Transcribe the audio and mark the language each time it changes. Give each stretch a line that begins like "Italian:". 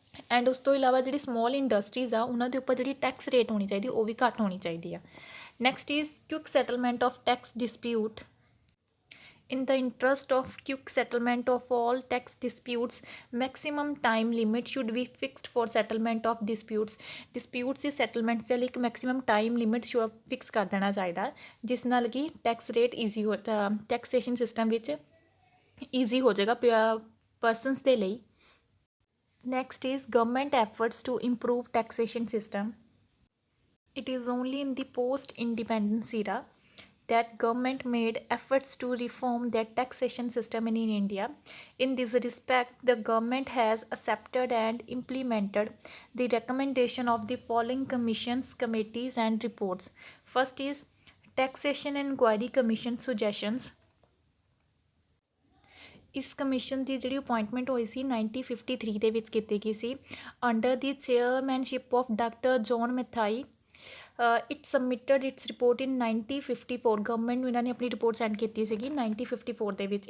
Punjabi: And ਉਸ ਤੋਂ ਇਲਾਵਾ ਜਿਹੜੀ ਸਮੋਲ ਇੰਡਸਟਰੀਜ਼ ਆ ਉਹਨਾਂ ਦੇ ਉੱਪਰ ਜਿਹੜੀ ਟੈਕਸ ਰੇਟ ਹੋਣੀ ਚਾਹੀਦੀ ਉਹ ਵੀ ਘੱਟ ਹੋਣੀ ਚਾਹੀਦੀ ਆ।
English: Next is quick settlement of tax dispute. In the interest of quick settlement of all tax disputes, maximum time limit should be fixed for settlement of disputes.
Punjabi: Disputes ਦੀ settlement ਦੇ ਲਈ ਇੱਕ
English: maximum time limit
Punjabi: ਫਿਕਸ ਕਰ ਦੇਣਾ ਚਾਹੀਦਾ, ਜਿਸ ਨਾਲ ਕਿ tax rate easy ਹੋ ਟੈਕਸੇਸ਼ਨ ਸਿਸਟਮ ਵਿੱਚ ਈਜ਼ੀ ਹੋ ਜਾਏਗਾ ਪਰਸਨਸ ਦੇ ਲਈ।
English: Next is government efforts to improve taxation system. It is only in the post-independence era that government made efforts to reform their taxation system in India. In this respect, the government has accepted and implemented the recommendation of the following commissions, committees and reports. First is Taxation Inquiry Commission suggestions.
Punjabi: ਇਸ commission ਦੀ ਜਿਹੜੀ appointment ਹੋਈ ਸੀ 1953 ਦੇ ਵਿੱਚ ਕੀਤੀ ਗਈ ਸੀ
English: Under the chairmanship of doctor John Mathai. It submitted its report in 1954।
Punjabi: Government ਨੂੰ ਇਹਨਾਂ ਨੇ ਆਪਣੀ ਰਿਪੋਰਟ ਸੈਂਡ ਕੀਤੀ ਸੀਗੀ 1954 ਦੇ ਵਿੱਚ।